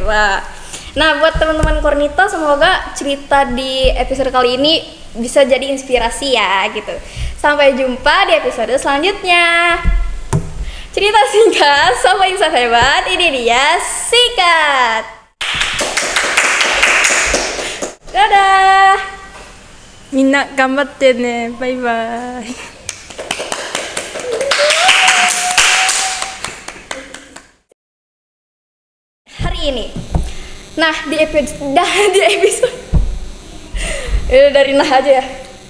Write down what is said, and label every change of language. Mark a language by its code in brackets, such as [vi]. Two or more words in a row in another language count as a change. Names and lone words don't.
[id] Nah, buat teman-teman Kornita, semoga cerita di episode kali ini bisa jadi inspirasi ya gitu. Sampai jumpa di episode selanjutnya. Cerita singkat sama insight hebat, ini dia Sikat. Dadah. [ja] みんな頑張ってね。バイバイ。 [id] Hari ini. Nah, di episode dari nah aja ya.